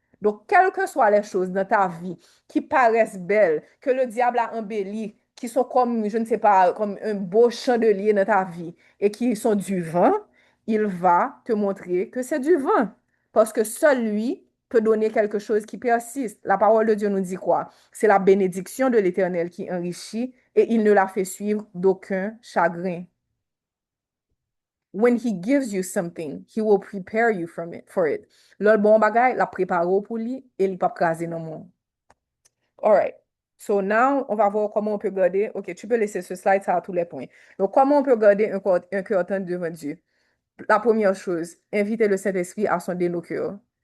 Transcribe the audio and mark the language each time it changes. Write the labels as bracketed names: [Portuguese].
[French] Donc, quelles que soient les choses dans ta vie qui paraissent belles, que le diable a embellies, qui sont comme, je ne sais pas, comme un beau chandelier dans ta vie et qui sont du vin, il va te montrer que c'est du vin. Parce que seul lui peut donner quelque chose qui persiste. La parole de Dieu nous dit quoi? C'est la bénédiction de l'Éternel qui enrichit et il ne la fait suivre d'aucun chagrin. [English] When he gives you something, he will prepare you for it. Le bon bagay, la prépare pour lui et il pas craser non monde. All right. [French] So now, on va voir comment on peut garder. OK, tu peux laisser ce slide, ça a tous les points. Donc, comment on peut garder un cœur tendre devant Dieu? La première chose, inviter le Saint-Esprit à sonder nos cœurs.